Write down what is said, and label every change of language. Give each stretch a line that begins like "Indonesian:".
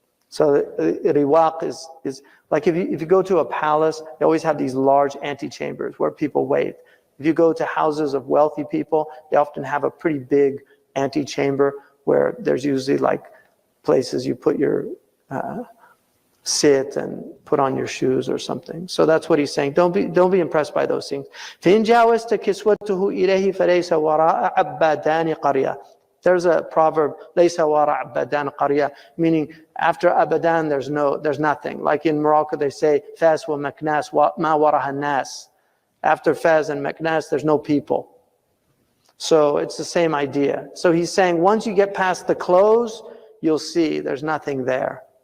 English: So riwaq is like if you go to a palace, they always have these large antechambers where people wait. If you go to houses of wealthy people, they often have a pretty big antechamber where there's usually like places you put your sit and put on your shoes or something. So that's what he's saying. Don't be impressed by those things.
Arabic: فإن جاوزت كسوته إليه فليس وراء عبادان قرية.
English: There's a proverb,
Arabic: ليس وراء عبادان قرية,
English: meaning after abadan there's nothing. Like in Morocco they say
Arabic: Fas wa Maknas ma waraha nas.
English: After Fez and Meknes, there's no people. So it's the same idea. So he's saying once you get past the clothes, you'll see there's nothing there.